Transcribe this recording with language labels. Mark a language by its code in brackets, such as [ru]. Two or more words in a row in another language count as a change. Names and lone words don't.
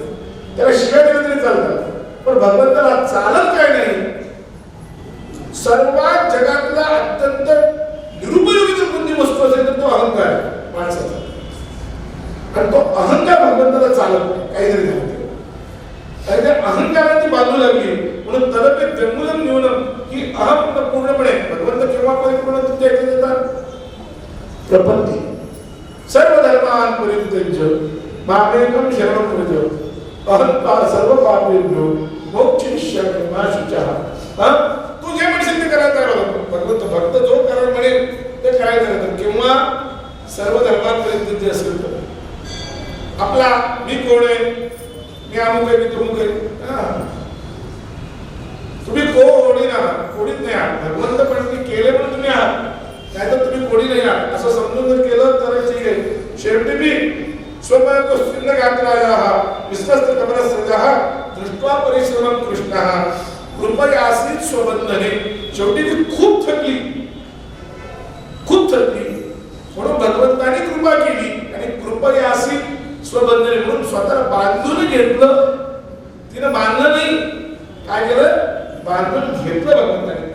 [mr] त्याला शिव्या दिल्या तरी चालतात. पण भगवंताला चालत काय नाही. सर्वात जगातला अत्यंत निरुपयोगी जर कोणती वस्तू असेल तर तो अहंकार आहे माणसाचा. आणि तो अहंकार भगवंताला चालत नाही, काहीतरी झालं. आणि त्या अहंकाराने बांधू लागली. [sa] म्हणून तदपि जन्मूलं न्यूनम, [mr] की अहम पूर्णपणे भगवंत केव्हा परिपूर्ण तुमच्या इथे येतात? प्रपत्ती. [sa] सर्व धर्मान परित्यज्य मामेकं शरणं व्रज अहंकार सर्व पापेभ्यो मोक्षयिष्यामि मा शुचः. [mr] तू जे म्हणशील ते करायला तयार होतो. भगवंत भक्त जो करायला म्हणेल ते करायला तयार होतो. किंवा सर्व धर्मांपर्यंत जे असेल तर आपला मी कोण आहे, मी अमुक आहे, मी तमुक आहे. तुम्ही कोणी आहात, कोणीच नाही आहात. भगवंत पण तुम्ही केले म्हणून तुम्ही आहात, नाहीतर तुम्ही कोणी नाही आहात असं समजून जर केलं तर ठीक आहे. शेवटी मी [sa] स्वमतो सिद्धगात्रायाः विश्वस्त कमलस्रजः दृष्ट्वा परिश्रमं कृष्णः कृपयासीत स्वबंधने. [mr] शेवटी ती खूप थकली, खूप थकली. म्हणून भगवंताने कृपा केली आणि [sa] कृपयासीत स्वबंधने [mr] म्हणून स्वतःला बांधून घेतलं. तिने बांधलं नाही, काय केलं? बांधून घेतलं भगवंताने.